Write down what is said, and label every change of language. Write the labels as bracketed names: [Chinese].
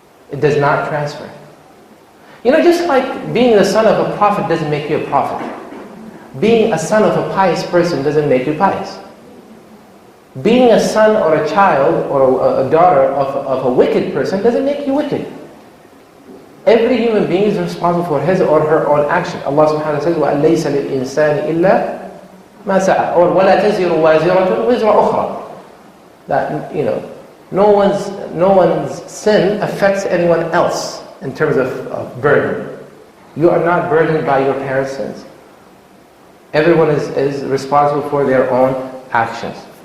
[English] It does not transfer. Just like being the son of a prophet doesn't make you a prophet. Being a son of a pious person doesn't make you pious. Being a son or a child or a daughter of a wicked person doesn't make you wicked. Every human being is responsible for his or her own action. [Arabic] Allah subhanahu wa ta'ala says, وَأَلَّيْسَ لِلْإِنسَانِ إِلَّا مَا سَعَى, or وَلَا تَزِرُ وَازِرَةٌ وِزْرَ أُخْرَى. [English] That, no one's sin affects anyone else in terms of burden. You are not burdened by your parents' sins. Everyone is responsible for their own actions.